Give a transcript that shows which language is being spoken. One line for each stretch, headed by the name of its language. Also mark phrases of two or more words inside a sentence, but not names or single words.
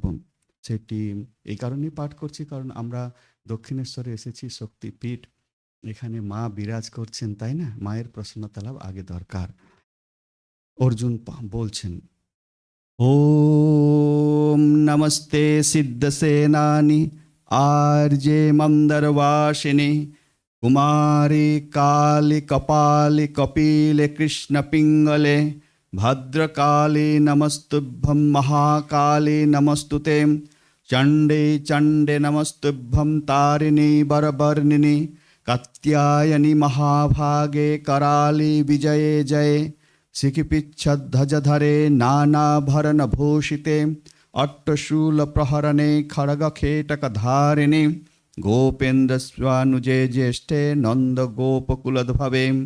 Bangla: সেটি এই কারণেই পাঠ করছি, কারণ আমরা দক্ষিণেশ্বরে এসেছি, শক্তিপীঠ, এখানে মা বিরাজ করছেন, তাই না? মায়ের প্রসন্নতা লাভ আগে দরকার। অর্জুন বলছেন,
Sanskrit: ওম নমস্তে সিদ্ধসেনানি आर्जे मंदरवासिनी कुमारी काली कपाली कपिले कृष्ण पिंगले भद्रकाली नमस्तुभ्यं महाकाली नमस्तुते चंडे चंडे नमस्तुभ्यं तारिणी बरबर्णिनी कात्यायनी महाभागे कराली विजये जये शिखिपिच्छध्वजधरे नानाभरणभूषिते अट्टशूल प्रहरणे खड्गखेटकधारिणे गोपेन्द्रस्वानुजे ज्येष्ठे नन्दगोपकुलद्भवे